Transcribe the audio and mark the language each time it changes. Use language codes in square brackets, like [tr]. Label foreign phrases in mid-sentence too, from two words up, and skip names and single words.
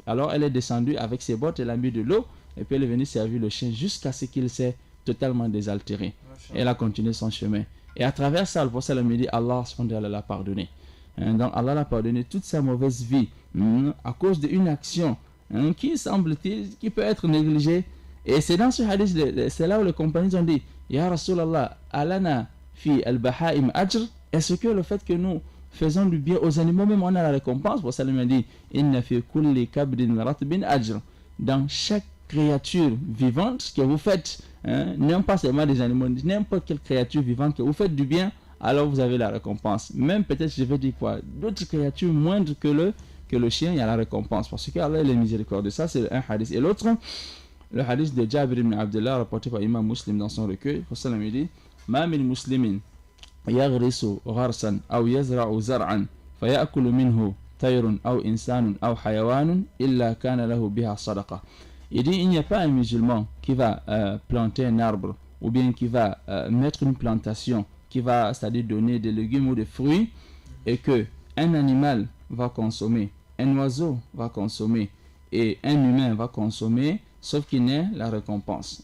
[fr] Alors elle est descendue avec ses bottes, elle a mis de l'eau, et puis elle est venue servir le chien jusqu'à ce qu'il s'est totalement désaltéré. Et elle a continué son chemin. Et à travers ça, le prophète me dit, Allah l'a pardonné. Donc Allah l'a pardonné toute sa mauvaise vie, à cause d'une action qui semble-t-il, qui peut être négligée. Et c'est dans ce hadith, c'est là où les compagnons ont dit, [ar] يا رسول الله ألنا في البهائم أجر, [fr] est-ce que le fait que nous faisons du bien aux animaux, même on a la récompense? Pour ça, il m'a dit, [ar] إن في كل كبد رطبة أجر, [fr] dans chaque créature vivante que vous faites, non pas seulement des animaux, n'importe quelle créature vivante que vous faites du bien, alors vous avez la récompense. Même peut-être, je vais dire quoi, d'autres créatures moindres que le chien, il y a la récompense. Parce que Allah est miséricordieux. Ça, c'est un hadith. Et l'autre, le hadith de Jabir ibn Abdullah, rapporté par Imam Muslim dans son recueil, le prophète me dit, [ar] ما من مسلم يغرس غرسا أو يزرع زرعا فيأكل منه طير أو إنسان أو حيوان إلا كان له بها صدقة. [fr] Il dit, il n'y a pas un musulman qui va planter un arbre, ou bien qui va mettre une plantation, qui va, c'est-à-dire donner des légumes ou des fruits, et que un animal va consommer, un oiseau va consommer, et un humain va consommer, sauf qu'il n'est la récompense.